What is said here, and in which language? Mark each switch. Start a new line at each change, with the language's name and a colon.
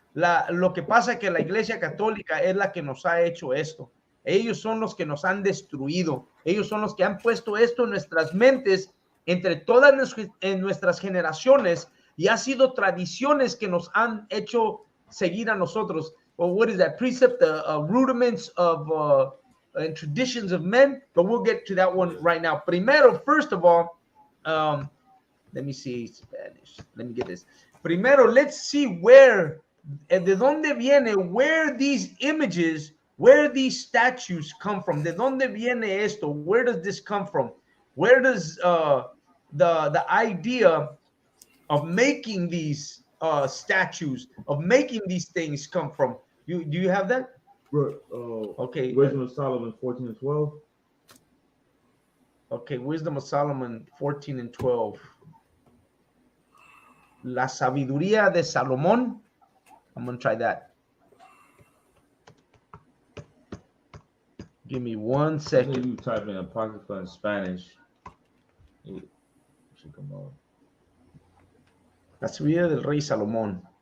Spanish: Lo que pasa es que la Iglesia Católica es la que nos ha hecho esto. Ellos son los que nos han destruido. Ellos son los que han puesto esto en nuestras mentes entre todas nuestras generaciones, y ha sido tradiciones que nos han hecho seguir a nosotros.
English: Well, what is that precept? The rudiments of and traditions of men, but we'll get to that one right now.
Spanish: Primero,
English: first of all, let me see Spanish. Let me get this.
Spanish: Primero,
English: let's see where,
Spanish: de dónde viene,
English: where these images, where these statues come from.
Spanish: De dónde viene esto?
English: Where does this come from? Where does the idea of making these statues, of making these things come from? Do you have that? Okay. Wisdom of Solomon 14 and 12. Okay, Wisdom of Solomon 14 and 12.
Spanish: La sabiduría de Salomón.
English: I'm going to try that. Give me 1 If second. you type in Apocrypha in Spanish, it should come up.
Spanish: La subida del rey Salomón.